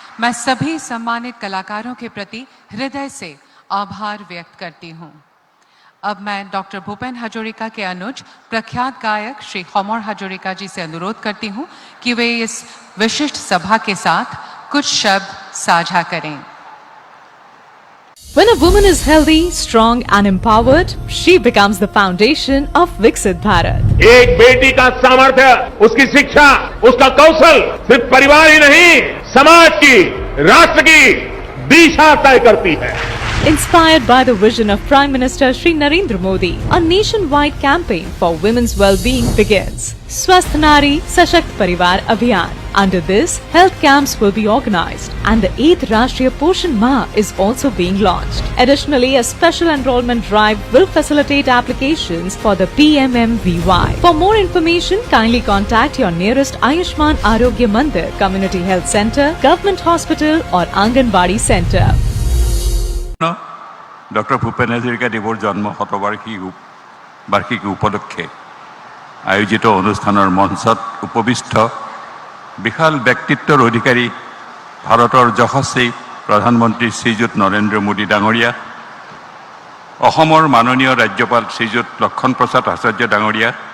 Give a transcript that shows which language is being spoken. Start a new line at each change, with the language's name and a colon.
Hindi: मैं सभी सम्मानित कलाकारों के प्रति हृदय से आभार व्यक्त करती हूँ। अब मैं डॉक्टर भूपेन हजोरिका के अनुज प्रख्यात गायक श्री होमर हजोरिका जी से अनुरोध करती हूँ कि वे इस विशिष्ट सभा के साथ कुछ शब्द साझा करें।
English: When a woman is healthy, strong and empowered, she becomes the foundation of Viksit Bharat.
Hindi: एक बेटी का सामर्थ्य, उसकी शिक्षा, उसका कौशल सिर्फ परिवार ही नहीं, समाज की, राष्ट्र की दिशा तय करती है।
English: Inspired by the vision of Prime Minister Shri Narendra Modi, a nationwide campaign for women's well-being begins. Swasth Nari Sashakt Parivar Abhiyan. Under this, health camps will be organized and the 8th Rashtriya Poshan Mah is also being launched. Additionally, a special enrollment drive will facilitate applications for the PMMVY. For more information, kindly contact your nearest Ayushman Arogya Mandir, Community Health Center, Government Hospital or Anganwadi Center.
Assamese: Doctor Bhupen Hazarika দেৱৰ জন্ম শতবাৰ্ষিকী উপলক্ষে আয়োজিত অনুষ্ঠানৰ মঞ্চত উপবিষ্ট বিশাল ব্যক্তিত্বৰ অধিকাৰী ভাৰতৰ যশস্বী প্ৰধানমন্ত্ৰী শ্ৰীযুত নৰেন্দ্ৰ মোদী ডাঙৰীয়া, অসমৰ মাননীয় ৰাজ্যপাল শ্ৰীযুত লক্ষণ প্ৰসাদ আচাৰ্য ডাঙৰীয়া,